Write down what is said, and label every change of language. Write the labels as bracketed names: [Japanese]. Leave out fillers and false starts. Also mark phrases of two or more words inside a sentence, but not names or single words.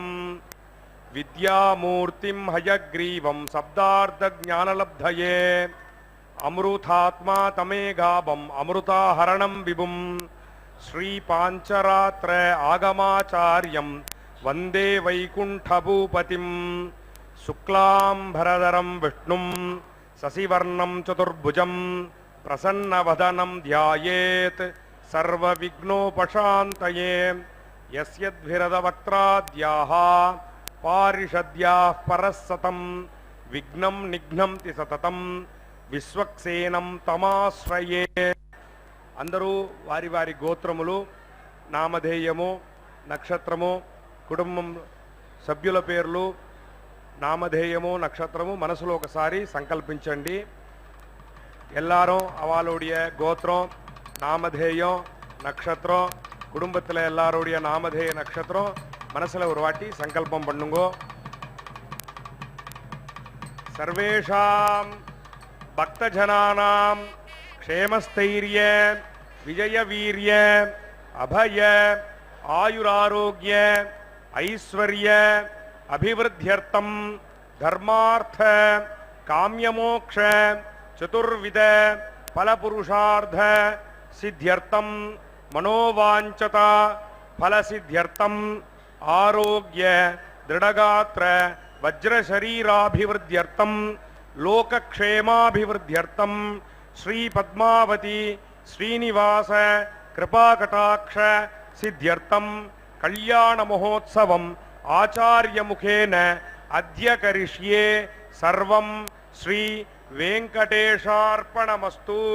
[Sanskrit] विद्यामूर्तिं हयग्रीवं शब्दार्थज्ञानलब्धये अमृतात्मा तमेगाभं अमृताहरणं विभुं श्रीपाञ्चरात्र आगमाचार्यं वंदे वैकुण्ठभूपतिं शुक्लांभरधरं विष्णुं शशिवर्णं चतुर्भुजं प्रसन्नवदनं ध्यायेत् सर्वविघ्नोपशान्तये। यस्यद्भिरदवक्त्राद्याः पारिषद्याः परस्सतं विघ्नं निघ्नन्ति सततं विश्वक्सेनं तमाश्रये। [Telugu] అందరూ వారి వారి గోత్రములు, నామధేయము, నక్షత్రము, కుటుంబం సభ్యుల పేర్లు, నామధేయము, నక్షత్రము మనసులో ఒకసారి సంకల్పించండి. [Tamil] எல்லாரும் அவளுடைய கோத்திரம், நாமதேயம், நட்சத்திரம், குடும்பத்தில் எல்லாருடைய நாமதேய நட்சத்திரம் மனசில் ஒரு வாட்டி சங்கல்பம் பண்ணுங்கோ. [Sanskrit] सर्वेषां भक्तजनानां क्षेमस्थैर्य विजयवीर्य अभय आयुरारोग्य ऐश्वर्य अभिवृद्ध्यर्थम् धर्मार्थ काम्यमोक्ष चतुर्विध फलपुरुषार्थ सिद्ध्यर्थम मनोवांचता फलसिद्ध्यर्थम आरोग्य दृढ़गात्र वज्रशरीराभिवृद्ध्यर्थम लोकक्षेमाभिवृद्ध्यर्थम श्री पद्मावती श्रीनिवास कृपाकटाक्ष सिद्ध्यर्थम कल्याण महोत्सवम आचार्य मुखेन अद्य करिष्ये सर्वं श्री वेंकटेशार्पणमस्तु।